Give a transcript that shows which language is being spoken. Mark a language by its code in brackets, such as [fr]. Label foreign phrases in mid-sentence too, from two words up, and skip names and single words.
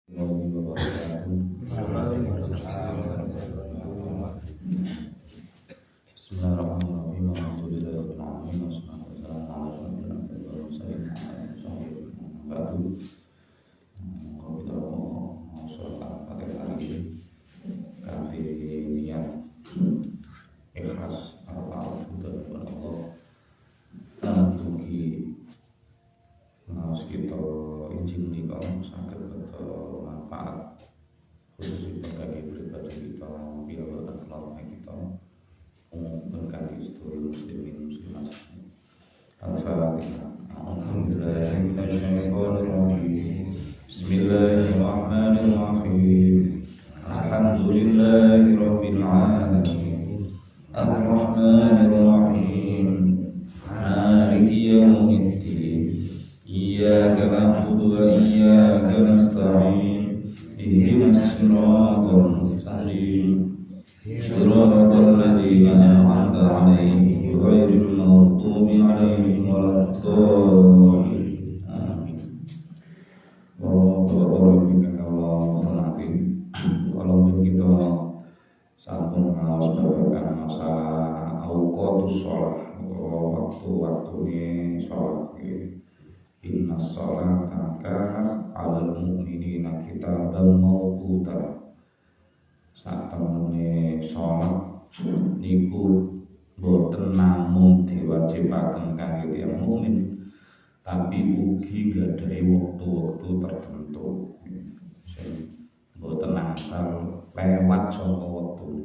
[ar] بسم الله الرحمن الرحيم. الحمد لله رب العالمين. والصلاة والسلام على أشرف المرسلين إخلاص [jv] kita izin menika saged beto manfaat khususipun kangge pribadi kita piyambak keluarga kita umum kangge sedulur muslimin muslimat. [ar] Al-Fatihah. الحمد لله الرحمن الرحيم. بسم الله الرحمن الرحيم. الحمد لله رب العالمين. الرحمن الرحيم. مالك يوم الدين. إياك نعبد وإياك نستعين. اهدنا الصراط المستقيم. صراط الذين أنعمت عليهم غير المغضوب عليهم ولا الضالين. Amin. [jv] Bapak-bapak ingkang kula hormati, [id] kalau kita [jv] sampun ngaos babagan masalah [ar] أوقات الصلاة, [jv] waktu-waktune salat. [ar] إن الصلاة كانت على المؤمنين كتابا موقوتا. [jv] Satemene salat niku boten namung diwajibaken kangge tiyang mukmin, tapi ugi gadhahi wektu-wektu tertentu sing boten asal lewat saka wektu.